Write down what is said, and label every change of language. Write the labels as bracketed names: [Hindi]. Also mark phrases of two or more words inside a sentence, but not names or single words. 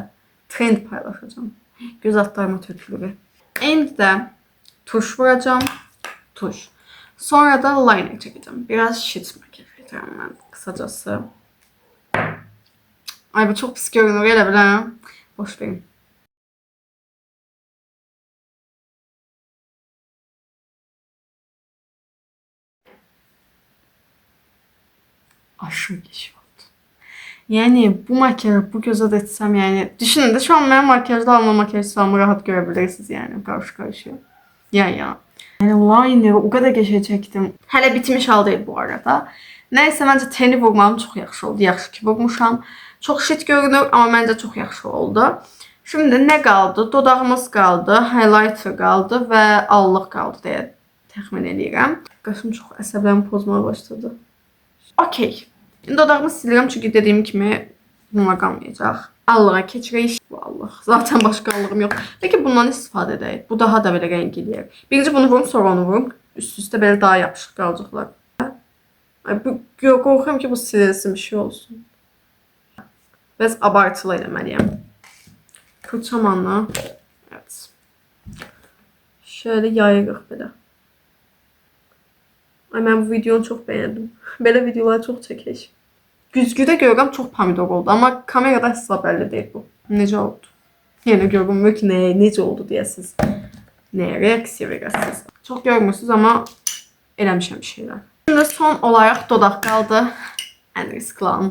[Turkish] Trend paylaşacağım. Göz altlarıma tökülür. [Azerbaijani] İndi də tuş vuracağım. Tuş. Sonra da liner çəkəcəm. Biraz shit makyaj edəcəm mən kısacası. Ay bu çok pis görünür elə biləm. Boş verin. [Turkish] Aşırı geçiş oldu. Yani bu makyajı bu göze de etsem yani. Düşünün de şu an ben makyajla alma makyajlarımı rahat görebilirsiniz yani. Karşı karşıya. Ya. Yani liner o kadar geçe çektim. Hələ bitmiş hal değil bu arada. Neyse bence teni vurmam çok [Azerbaijani] yaxşı oldu. Yaxşı ki vurmuşam. Çok shit görünür ama bence çok yaxşı oldu. [Turkish] Şimdi ne kaldı? Dodağımız kaldı, highlighter kaldı ve allıq kaldı diye [Azerbaijani] təxmin edirəm. Qaşım çox əsəblərimi pozmaya başladı. Okey. Dodağımı silirəm çünki dediyim kimi bununla qalmayacaq. Allığa keçirik. Bu allıq. Zaten başqa allığım yox. Peki bundan istifadə edək. Bu daha da belə rəng eləyər. Birinci bunu vurum, sonra onu vurum. Üst-üstə belə daha yapışıq qalacaqlar. Ay, qorxuram ki bu silinsin bir şey olsun. Biraz abartılı eləməliyəm. [Turkish] Fırçamanla. Evet. [Azerbaijani] Şöyle yayırıq belə. [Turkish] Ay ben bu videonu çok beğendim. [Azerbaijani] Böyle videoları çok çəkək. Güzgüdə görürəm çox pomidor oldu. Amma kamerada əsla bəlli deyil bu. Necə oldu? Yenə görünmür ki necə oldu deyəsiniz. Nəyə reaksiya verəsiniz. Çox görmürsünüz amma eləmişəm bir şeylər. Şimdi son olaraq dodaq qaldı. Ən riskli an.